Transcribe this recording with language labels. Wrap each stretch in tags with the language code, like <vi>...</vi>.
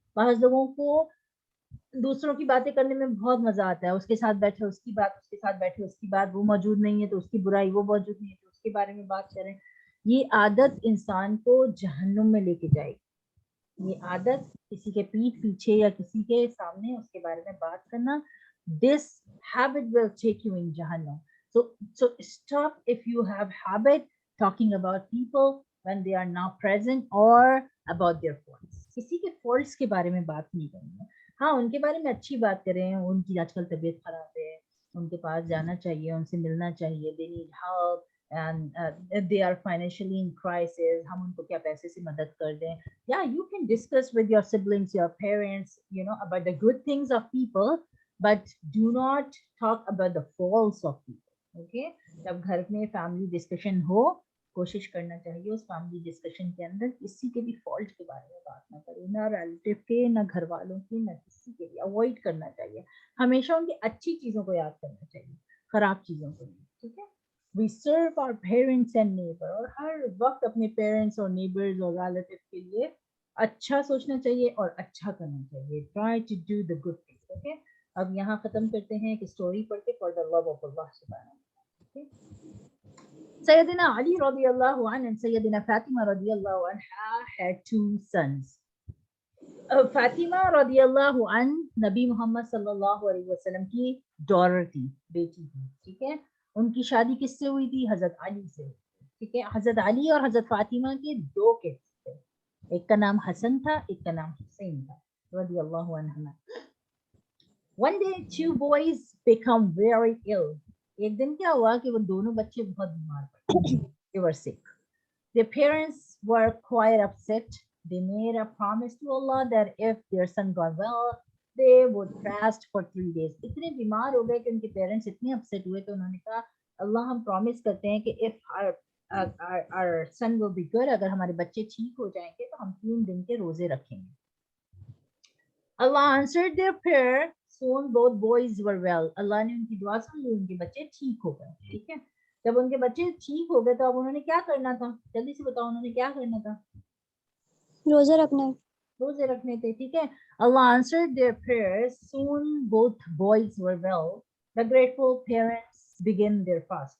<ur>بعض لوگوں کو دوسروں کی باتیں کرنے میں بہت مزہ آتا ہے, اس کے ساتھ بیٹھے اس کی بات, اس کے ساتھ بیٹھے اس کی بات, وہ موجود نہیں ہے تو اس کی برائی, وہ موجود نہیں ہے تو اس کے بارے میں بات کریں. یہ عادت انسان کو جہنم میں لے کے جائے گی. یہ عادت کسی کے پیٹھ پیچھے یا کسی کے سامنے اس کے بارے میں بات کرنا,</ur> <en>this habit will take you in Jahannam. So stop if you have habit talking about people when they are not present or about their faults.</en> <ur>کسی کے faults کے بارے میں بات نہیں کرنی ہے. ہاں ان کے بارے میں اچھی بات کریں, ان کی آج کل طبیعت خراب ہے, ان کے پاس جانا چاہیے, ان سے ملنا چاہیے,</ur> <en>they need help and they are financially in crisis,</en> <ur>ہم ان کو کیا پیسے سے مدد کر دیں.</ur> <en>Yeah, you can discuss with your siblings, your parents, you know, about the good things of people, but do not talk about the faults of people.</en> <ur>Okay, جب گھر میں فیملی ڈسکشن ہو, کوشش کرنا چاہیے اس فیملی ڈسکشن کے اندر کسی کے بھی فالٹ کے بارے میں بات نہ کرے, نہ ریلیٹیو کے, نہ گھر والوں کی, نہ کسی کے بھی. اوائڈ کرنا چاہیے, ہمیشہ ان کی اچھی چیزوں کو یاد کرنا چاہیے, خراب چیزوں کو نہیں. ٹھیک ہے,</ur> <en>we serve our parents and neighbor,</en> <ur>اور ہر وقت اپنے پیرنٹس اور نیبرز اور ریلیٹیو کے لیے اچھا سوچنا چاہیے اور اچھا کرنا چاہیے.</ur> <en>try to do the good things.</en> <ur>okay, اب یہاں ختم کرتے ہیں ایک اسٹوری پڑھ کے,</ur> <en>for the love of Allah subhanahu. Sayyidina Ali radiallahu anh and Sayyidina Fatima radiallahu anha had two sons.</en> <ur>Fatima رضی اللہ عنہ نبی محمد صلی اللہ علیہ وسلم کی ڈاٹر تھی, بیٹی تھی. ٹھیک ہے, ان کی شادی کس سے ہوئی تھی؟ حضرت علی سے. ٹھیک ہے, حضرت علی اور حضرت فاطمہ کے دو کڈس تھے, ایک کا نام حسن تھا, ایک کا نام حسین تھا رضی اللہ عنہما.</ur> <en>One day two boys become very ill.</en> <ur>ایک دن کیا ہوا کہ وہ دونوں بچے بہت بیمار پڑے.</ur> <en>They were sick. Their parents were quite upset. They made a promise to Allah that if their son got well, they would fast for 3 days.</en> <ur>اتنے بیمار ہو گئے کہ ان کے پیرنٹس اتنے اپسیٹ ہوئے, تو انہوں نے کہا اللہ ہم پرومس کرتے ہیں کہ</ur> <en>if our son will be good,</en> <ur>اگر ہمارے بچے ٹھیک ہو جائیں گے تو ہم 3 دن کے روزے رکھیں گے.</ur> <en>Allah answered their prayer. Soon both boys were well.</en> <ur>اللہ نے ان کی دعا سن لی, ان کے بچے ٹھیک ہو گئے. ٹھیک ہے, جب ان کے بچے ٹھیک ہو گئے تو اب انہوں نے کیا کرنا تھا؟ جلدی سے بتاؤ, انہوں نے کیا کرنا تھا؟ روزے رکھنا. روزے رکھنے تھے.</ur> <en>ٹھیک ہے, Allah answered their prayers. Soon both boys were well. The grateful parents began their fast.</en>